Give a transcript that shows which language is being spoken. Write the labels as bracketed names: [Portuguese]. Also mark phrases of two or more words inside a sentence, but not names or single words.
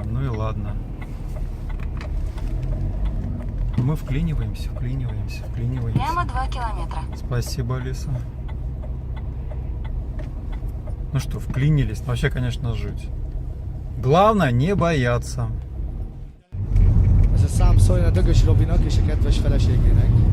[Russian] Ну и ладно. Мы вклиниваемся. Прямо 2 километра. Спасибо, Алиса. Ну что, вклинились. Вообще, конечно, жуть. Glávne не бояться. [Hungarian] Ez a szám szóljon a Dögös Robinak és a kedves feleségének.